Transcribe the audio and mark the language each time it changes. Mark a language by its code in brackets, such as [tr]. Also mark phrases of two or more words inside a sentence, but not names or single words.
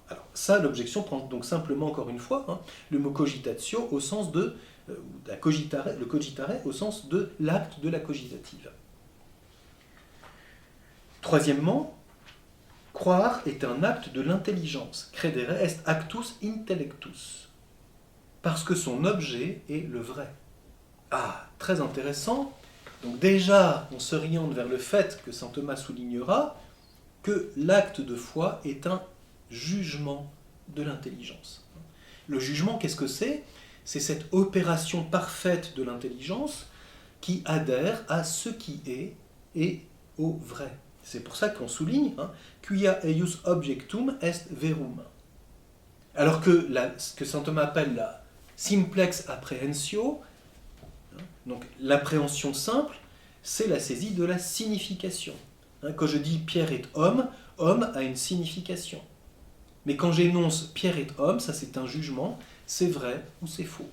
[fr] Alors, ça, l'objection prend donc simplement, encore une fois, le mot cogitatio au sens de le cogitare au sens de l'acte de la cogitative. Troisièmement, croire est un acte de l'intelligence. [la] Credere est actus intellectus. [fr] Parce que son objet est le vrai. Ah, très intéressant. Donc déjà, on s'oriente vers le fait que saint Thomas soulignera que l'acte de foi est un jugement de l'intelligence. Le jugement, qu'est-ce que c'est ? C'est cette opération parfaite de l'intelligence qui adhère à ce qui est et au vrai. C'est pour ça qu'on souligne [la] quia eius objectum est verum. [fr] Alors que ce que saint Thomas appelle la [la] simplex apprehensio, [fr] donc l'appréhension simple, c'est la saisie de la signification. Quand je dis Pierre est homme, homme a une signification. Mais quand j'énonce Pierre est homme, ça c'est un jugement, c'est vrai ou c'est faux.